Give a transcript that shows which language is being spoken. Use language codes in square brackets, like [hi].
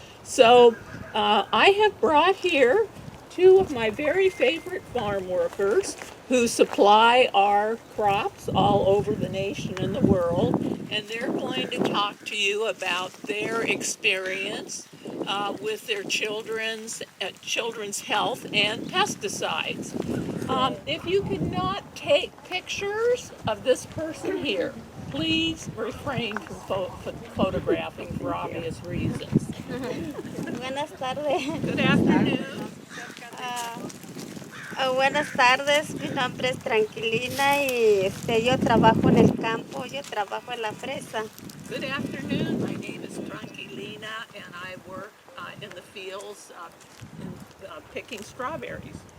[en] So I have brought here 2 of my very favorite farm workers who supply our crops all over the nation and the world, and they're going to talk to you about their experience with their children's health and pesticides. If you could not take pictures of this person here, please refrain from photographing for obvious reasons. [es] Buenas tardes. [en] Good afternoon. [es] Buenas tardes, mi nombre es Tranquilina y yo trabajo en el campo, yo trabajo en la fresa. [en] Good afternoon. My name is Tranquilina and I work in the fields picking strawberries.